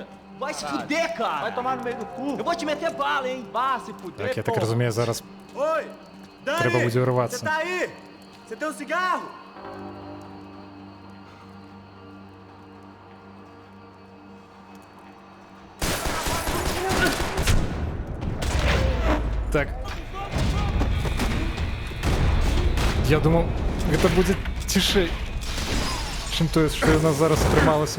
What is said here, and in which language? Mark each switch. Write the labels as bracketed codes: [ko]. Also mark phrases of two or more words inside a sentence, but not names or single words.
[pt] Vai se fuder, cara. Vai tomar no meio do cu. Eu vou te meter bala, hein. Vá se fuder, [uk] Так, я так [pt] pô. [uk] розумію, зараз [pt] Oi! Dani! [uk] треба буде [pt] Você [uk] вирватися. [pt] tá aí? Você tem um cigarro? [uk] Так. Я думав, це буде тише, чим то, що у нас зараз трималося.